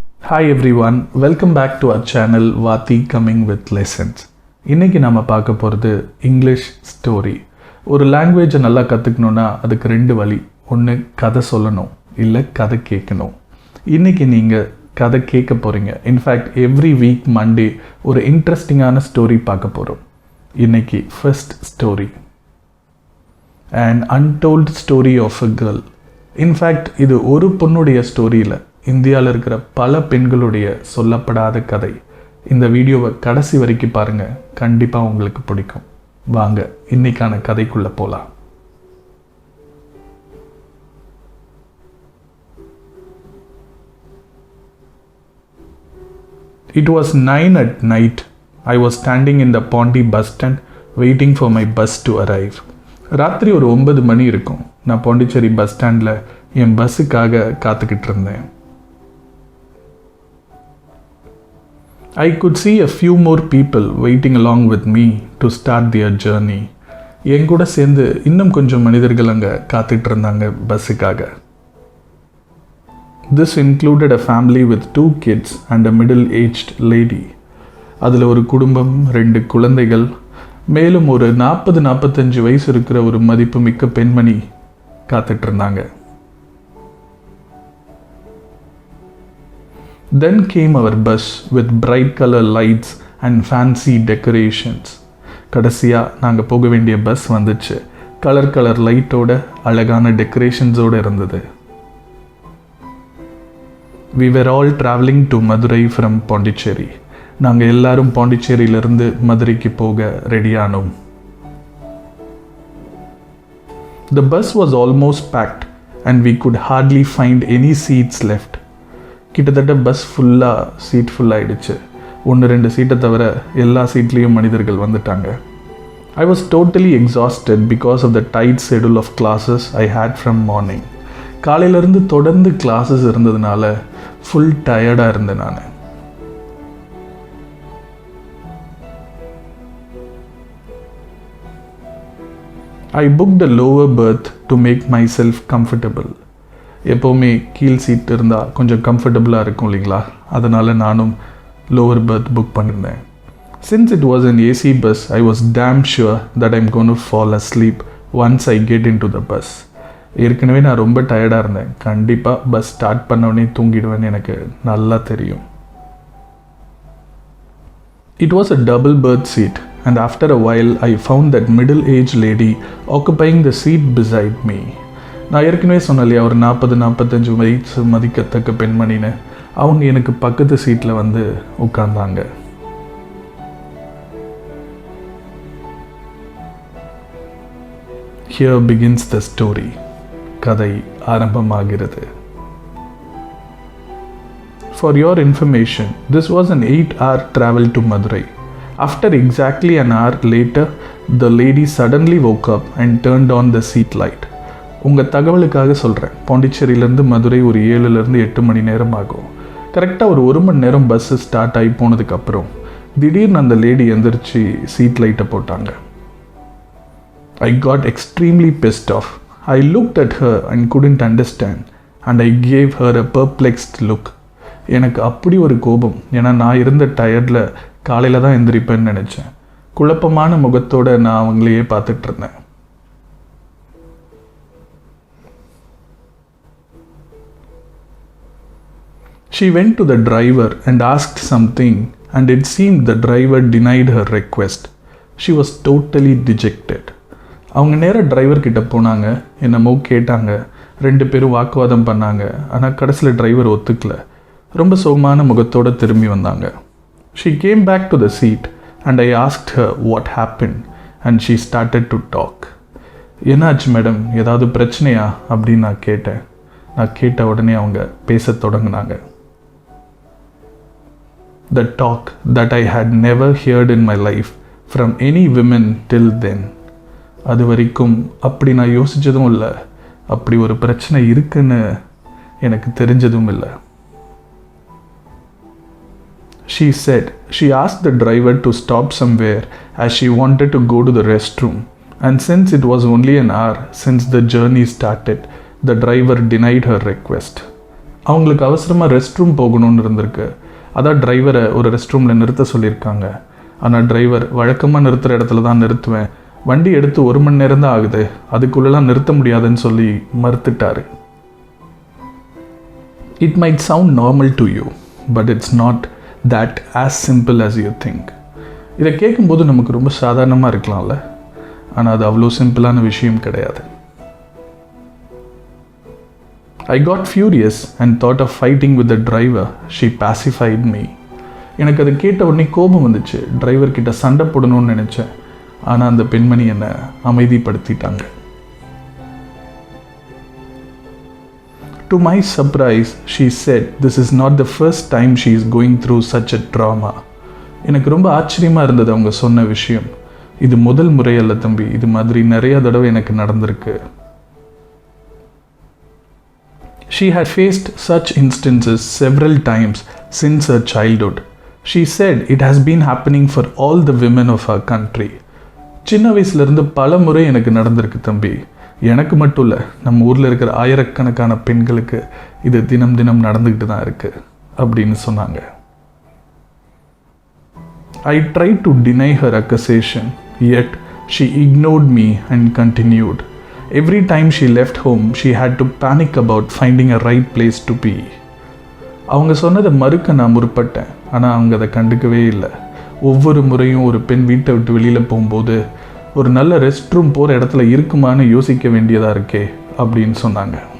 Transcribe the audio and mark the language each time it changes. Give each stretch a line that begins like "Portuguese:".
English: Hi everyone, welcome back to our channel Vati Coming with Lessons.
Tamil: இன்னைக்கு நாம பார்க்க போகிறது இங்கிலீஷ் ஸ்டோரி. ஒரு லாங்குவேஜை நல்லா கற்றுக்கணுன்னா அதுக்கு ரெண்டு வழி. ஒன்று கதை சொல்லணும், இல்லை கதை கேட்கணும். இன்னைக்கு நீங்கள் கதை கேட்க போகிறீங்க. இன்ஃபேக்ட் எவ்ரி வீக் மண்டே ஒரு இன்ட்ரெஸ்டிங்கான ஸ்டோரி பார்க்க போகிறோம். இன்னைக்கு first story,
English: an untold story of a girl.
Tamil: In fact இது ஒரு பொண்ணுடைய ஸ்டோரியில் இந்தியாவில் இருக்கிற பல பெண்களுடைய சொல்லப்படாத கதை. இந்த வீடியோவை கடைசி வரைக்கும் பாருங்கள், கண்டிப்பாக உங்களுக்கு பிடிக்கும். வாங்க இன்னைக்கான கதைக்குள்ளே போகலாம்.
English: It was 9 at night. I was standing in the Pondy bus stand waiting for my bus to arrive.
Tamil: ராத்திரி ஒரு 9 மணி இருக்கும். நான் பாண்டிச்சேரி பஸ் ஸ்டாண்டில் என் பஸ்ஸுக்காக காத்துக்கிட்டு இருந்தேன்.
English: I could see a few more people waiting along with me to start their journey.
Tamil: என் கூட சேர்ந்து இன்னும் கொஞ்சம் மனிதர்கள் அங்கே காத்துட்டு இருந்தாங்க பஸ்ஸுக்காக.
English: This included a family with 2 kids and a middle-aged lady.
Tamil: அதில் ஒரு குடும்பம், 2 குழந்தைகள், மேலும் ஒரு 40-45 வயசு இருக்கிற ஒரு மதிப்புமிக்க பெண்மணி காத்துட்டு இருந்தாங்க.
English: Then came our bus with bright color lights and fancy decorations.
Tamil: கடைசியாக நாங்கள் போக வேண்டிய பஸ் வந்துச்சு. கலர் லைட்டோட அழகான டெக்கரேஷன்ஸோடு இருந்தது.
English: We were all traveling to Madurai from Pondicherry.
Tamil: நாங்கள் எல்லாரும் பாண்டிச்சேரியிலிருந்து மதுரைக்கு போக ரெடியானோம்.
English: The bus was almost packed and we could hardly find any seats left.
Tamil: கிட்டத்தட்ட பஸ் ஃபுல்லாக சீட் ஃபுல்லாகிடுச்சு. 1-2 சீட்டை தவிர எல்லா சீட்லேயும் மனிதர்கள் வந்துட்டாங்க.
English: I was totally exhausted because of the tight schedule of classes I had from morning.
Tamil: காலையிலேருந்து தொடர்ந்து கிளாஸஸ் இருந்ததுனால ஃபுல் டயர்டாக இருந்தேன் நான்.
English: I booked a lower berth to make myself comfortable.
Tamil: எப்போவுமே கீழ் சீட் இருந்தால் கொஞ்சம் கம்ஃபர்டபுளாக இருக்கும் இல்லைங்களா, அதனால் நானும் லோவர் பர்த் புக் பண்ணியிருந்தேன்.
English: Since it was an AC bus, I was damn sure that I'm going to fall asleep once I get into the bus.
Tamil: ஏற்கனவே நான் ரொம்ப டயர்டாக இருந்தேன். கண்டிப்பாக பஸ் ஸ்டார்ட் பண்ணோடனே தூங்கிடுவேன்னு எனக்கு நல்லா தெரியும்.
English: It was a double berth seat and after a while I found that middle-aged lady occupying the seat beside me.
Tamil: நான் ஏற்கனவே சொன்னலையா ஒரு 40-45 வயசு மதிக்கத்தக்க பெண்மணின்னு. அவங்க எனக்கு பக்கத்து சீட்டில் வந்து உட்கார்ந்தாங்க.
English: Here begins the story.
Tamil: கதை ஆரம்பமாகிறது.
English: For your information, this was an 8-hour travel to Madurai. After exactly an hour later, the lady suddenly woke up and turned on the seat light.
Tamil: உங்கள் தகவலுக்காக சொல்கிறேன், பாண்டிச்சேரியிலேருந்து மதுரை ஒரு 7-8 மணி நேரம் ஆகும். கரெக்டாக ஒரு 1 மணி நேரம் பஸ்ஸு ஸ்டார்ட் ஆகி போனதுக்கப்புறம் திடீர்னு அந்த லேடி எந்திரிச்சு சீட் லைட்டை போட்டாங்க.
English: I got extremely pissed off. I looked at her and couldn't understand and I gave her a perplexed look.
Tamil: எனக்கு அப்படி ஒரு கோபம். ஏன்னா நான் இருந்த டயர்டில் காலையில் தான் எந்திரிப்பேன்னு நினச்சேன். குழப்பமான முகத்தோடு நான் அவங்களையே பார்த்துட்டு இருந்தேன்.
English: She went to the driver and asked something and it seemed the driver denied her request. She was totally dejected.
Tamil: அவங்க நேராக டிரைவர் கிட்ட போனாங்க, என்னமோ கேட்டாங்க, 2 பேரும் வாக்குவாதம் பண்ணாங்க. ஆனால் கடைசியில் டிரைவர் ஒத்துக்கல. ரொம்ப சோகமான முகத்தோடு திரும்பி வந்தாங்க.
English: She came back to the seat and I asked her what happened and she started to talk.
Tamil: என்னாச்சு மேடம், ஏதாவது பிரச்சனையா அப்படின்னு நான் கேட்டேன். நான் கேட்ட உடனே அவங்க பேச தொடங்கினாங்க.
English: The talk that I had never heard in my life from any women till then.
Tamil: அது வரைக்கும் அப்படி நான் யோசித்ததும் இல்லை, அப்படி ஒரு பிரச்சனை இருக்குன்னு எனக்கு தெரிஞ்சதும் இல்லை.
English: She said she asked the driver to stop somewhere as she wanted to go to the restroom, and since it was only an hour since the journey started, the driver denied her request.
Tamil: அவங்களுக்கு அவசரமாக rest room போகணும்னு இருந்திருக்கு. அதான் டிரைவரை ஒரு rest ரூமில் நிறுத்த சொல்லியிருக்காங்க. ஆனால் டிரைவர் வழக்கமாக நிறுத்துகிற இடத்துல தான் நிறுத்துவேன், வண்டி எடுத்து 1 மணி நேரம் தான் ஆகுது, அதுக்குள்ளெல்லாம் நிறுத்த முடியாதுன்னு சொல்லி மறுத்துட்டாரு.
English: It might sound normal to you, but it's not that as simple as you think.
Tamil: இதை கேட்கும்போது நமக்கு ரொம்ப சாதாரணமாக இருக்கலாம்ல, ஆனால் அது அவ்வளோ சிம்பிளான விஷயம் கிடையாது.
English: I got furious and thought of fighting with the driver. She pacified me.
Tamil: எனக்கு அதை கேட்ட உடனே கோபம் வந்துச்சு. டிரைவர் கிட்ட சண்டை போடணும்னு நினச்சேன், ஆனால் அந்த பெண்மணி என்னை அமைதிப்படுத்திட்டாங்க.
English: To my surprise, she said this is not the first time she is going through such a trauma.
Tamil: எனக்கு ரொம்ப ஆச்சரியமாக இருந்தது அவங்க சொன்ன விஷயம். இது முதல் முறை அல்ல தம்பி, இது மாதிரி நிறைய தடவை எனக்கு நடந்திருக்கு.
English: She had faced such instances several times since her childhood. She said it has been happening for all the women of her country.
Tamil: சின்ன வயசுலேருந்து பல முறை எனக்கு நடந்திருக்கு தம்பி. எனக்கு மட்டும் இல்லை, நம்ம ஊரில் இருக்கிற ஆயிரக்கணக்கான பெண்களுக்கு இது தினம் தினம் நடந்துக்கிட்டு தான் இருக்குது அப்படின்னு சொன்னாங்க.
English: I tried to deny her accusation, yet she ignored me and continued. Every time she left home, she had to panic about finding a right place to be.
Tamil: அவங்க சொன்னதை மறுக்க நான் முற்பட்டேன், ஆனால் அவங்க அதை கண்டுக்கவே இல்லை. ஒவ்வொரு முறையும் ஒரு பெண் வீட்டை விட்டு வெளியில் போகும்போது ஒரு நல்ல ரெஸ்ட் ரூம் போகிற இடத்துல இருக்குமான்னு யோசிக்க வேண்டியதாக இருக்கே அப்படின்னு சொன்னாங்க.